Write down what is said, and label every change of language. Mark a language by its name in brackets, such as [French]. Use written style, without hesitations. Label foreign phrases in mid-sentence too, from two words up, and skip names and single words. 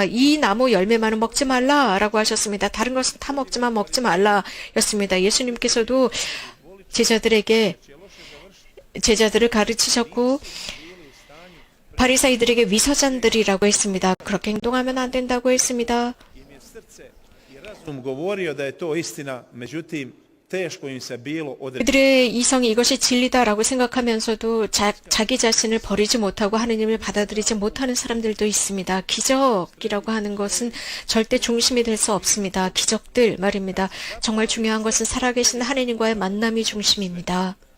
[Korean] 이 나무 열매만은 먹지 말라라고 하셨습니다. 다른 것은 다 먹지만 먹지 말라였습니다. 예수님께서도 제자들을 가르치셨고 바리사이들에게 위선자들이라고 했습니다. 그렇게 행동하면 안 된다고 했습니다. [Croatian] Im je srce i razum govorio da je to istina, međutim, teško im se bilo odreći. [Korean] 그들의 이성이 이것이 진리다라고 생각하면서도 자기 자신을 버리지 못하고 하느님을 받아들이지 못하는 사람들도 있습니다. 기적이라고 하는 것은 절대 중심이 될 수 없습니다. 기적들 말입니다. 정말 중요한 것은 살아계신 하느님과의 만남이 중심입니다.